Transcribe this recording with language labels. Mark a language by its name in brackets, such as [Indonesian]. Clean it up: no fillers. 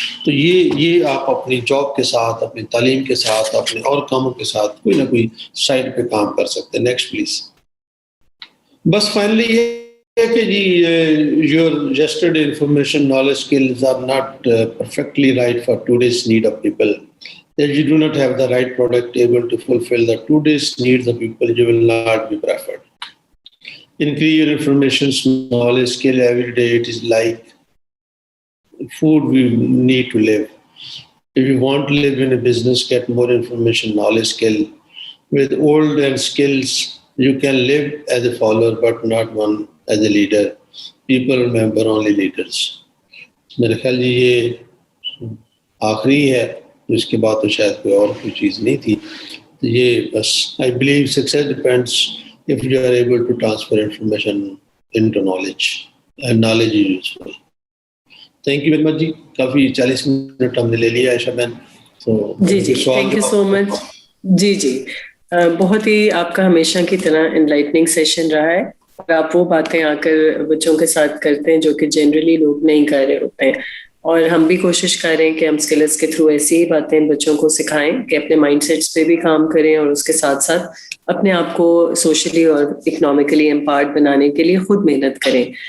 [Urdu] تو یہ آپ اپنی جاب کے ساتھ, اپنی تعلیم کے ساتھ, اپنے اور کاموں کے ساتھ کوئی نہ کوئی سائڈ پہ کام کر سکتے ہیں. [English] Next please. [Urdu] بس فائنلی یہ ہے کہ [English] جی your yesterday information knowledge skills are not perfectly right for today's need of people. If you do not have the right product able to fulfill the today's needs of people, you will not be preferred. Increase your information knowledge skill every day. It is like food we need to live. If you want to live in a business, get more information knowledge skill. With old and skills, you can live as a follower but not one as a leader. People remember only leaders. [Urdu] میرے خیال یہ آخری ہے, اس کے بعد تو شاید کوئی اور کوئی چیز نہیں تھی. یہ بس [English] I believe success depends if you are able to transfer information into knowledge, and knowledge is useful. Thank you very much ji. [Urdu] Coffee 40 minute ہم نے لے لیا عائشہ بہن. جی تھینک یو سو مچ. جی بہت ہی آپ کا ہمیشہ کی طرح انلائٹننگ سیشن رہا ہے, اور آپ وہ باتیں آ کر بچوں کے ساتھ کرتے ہیں جو کہ جنرلی لوگ نہیں کر رہے ہوتے ہیں. اور ہم بھی کوشش کر رہے ہیں کہ ہم اسکلز کے تھرو ایسی ہی باتیں بچوں کو سکھائیں کہ اپنے مائنڈ سیٹس پہ بھی کام کریں, اور اس کے ساتھ ساتھ اپنے آپ کو سوشلی اور اکنامکلی امپاورڈ بنانے کے لیے خود محنت کریں.